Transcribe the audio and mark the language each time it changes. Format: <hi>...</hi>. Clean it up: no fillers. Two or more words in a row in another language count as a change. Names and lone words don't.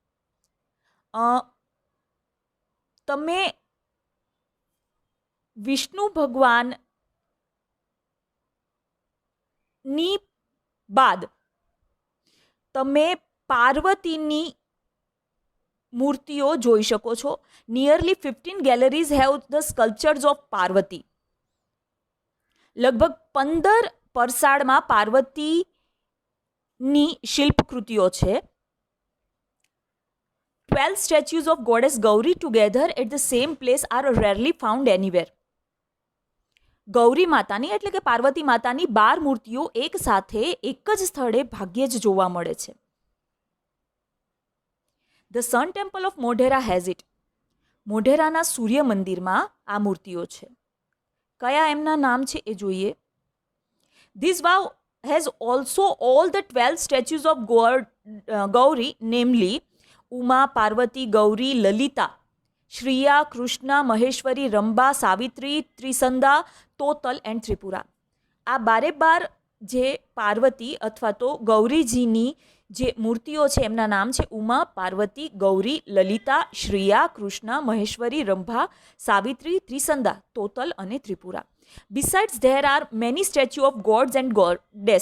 <gu>તમે વિષ્ણુ ભગવાનની બાદ તમે પાર્વતીની મૂર્તિઓ જોઈ શકો છો.</gu> <en>Nearly 15 galleries have the sculptures of Parvati.</en> <gu>લગભગ 15 પરસાળમાં પાર્વતીની શિલ્પકૃતિઓ છે.</gu> <en>12 statues of goddess Gauri together at the same place are rarely found anywhere.</en> <gu>ગૌરી માતાની એટલે કે પાર્વતી માતાની 12 મૂર્તિઓ એક સાથે એક જ સ્થળે ભાગ્યે જ જોવા મળે છે.</gu> <en>The Sun Temple of Modhera has it.</en> <gu>મોઢેરાના સૂર્ય મંદિરમાં આ મૂર્તિઓ છે. કયા એમના નામ છે એ જોઈએ.</gu> <en>This vow has also all the 12 statues of Gauri, namely Uma, Parvati, Gauri, Lalita, Shriya, Krishna, Maheshwari, Ramba, Savitri, Trisanda, Total and Tripura.</en> <gu>આ 12 જે પાર્વતી અથવા તો ગૌરીજીની જે મૂર્તિઓ છે એમના નામ છે ઉમા, પાર્વતી, ગૌરી, લલિતા, શ્રિયા, કૃષ્ણ, મહેશ્વરી, રંભા, સાવિત્રી, ત્રિસંદા, તોતલ અને ત્રિપુરા.</gu> <en>Besides there are many statue of gods and goddess.</en>